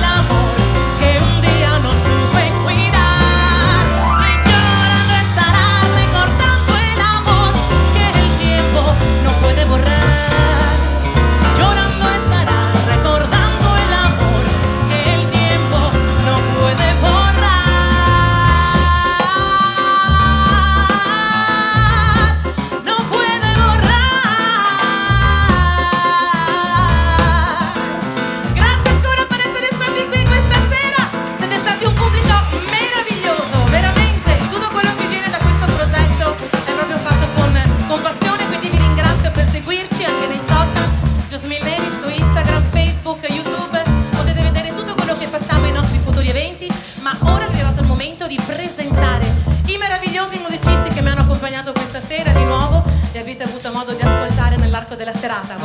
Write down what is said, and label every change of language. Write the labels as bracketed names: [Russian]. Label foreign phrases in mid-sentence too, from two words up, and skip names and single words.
[Spanish] amor que un día no supe cuidar, y llorando estará, recordando el amor que el tiempo no puede borrar, llorando estará, recordando el amor que el tiempo no puede borrar, no puede borrar. [Italian] Grazie ancora per essere stati qui questa sera, siete stati un pubblico meraviglioso, veramente tutto quello che viene da questo progetto è proprio fatto con passione, quindi vi ringrazio per seguirci anche nei social, Josmil Neris su Instagram, Facebook, YouTube, potete vedere tutto quello che facciamo ai nostri futuri eventi, ma ora è arrivato il momento di presentare i meravigliosi musicisti che mi hanno accompagnato questa sera, di nuovo li avete avuto modo di ascoltare nell'arco della serata.